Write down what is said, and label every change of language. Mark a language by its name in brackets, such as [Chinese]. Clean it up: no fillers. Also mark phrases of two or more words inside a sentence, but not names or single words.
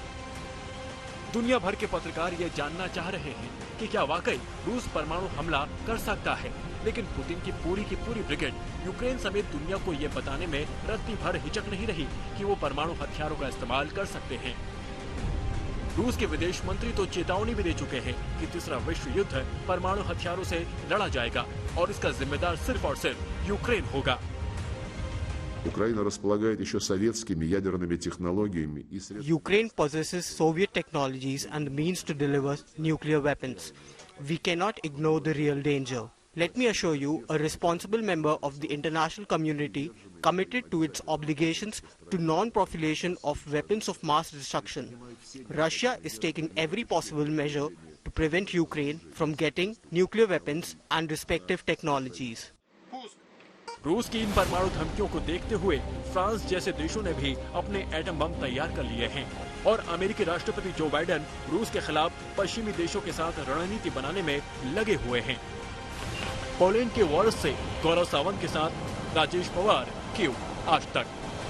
[Hindi] दुनिया भर के पत्रकार ये जानना चाह रहे हैं कि क्या वाकई रूस परमाणु हमला कर सकता है, लेकिन पुतिन की पूरी ब्रिगेड यूक्रेन समेत दुनिया को ये बताने में रत्ती भर हिचक नहीं रही कि वो परमाणु हथियारों का इस्तेमाल कर सकते हैं। रूस के विदेश मंत्री तो चेतावनी भी दे चुके हैं कि तीसरा विश्व युद्ध परमाणु हथियारों से लड़ा जाएगा और इसका जिम्मेदार सिर्फ और सिर्फ यूक्रेन होगा। [Russian] Украина располагает еще советскими ядерными технологиями и средствами. [English] Ukraine possesses Soviet technologies and the means to deliver nuclear weapons. We cannot ignore the real danger. Let me assure you, a responsible member of the international community committed to its obligations to non-proliferation of weapons of mass destruction. Russia is taking every possible measure to prevent Ukraine from getting nuclear weapons and respective technologies. [Hindi] रूस की इन परमाणु धमकियों को देखते हुए फ्रांस जैसे देशों ने भी अपने एटम बम तैयार कर लिए हैं और अमेरिकी राष्ट्रपति जो बाइडेन रूस के खिलाफ पश्चिमी देशों के साथ रणनीति बनाने में लगे हुए हैं। पोलैंड के वॉर्स से गौरव सावंत के साथ राजेश पवार, कीव, आज तक।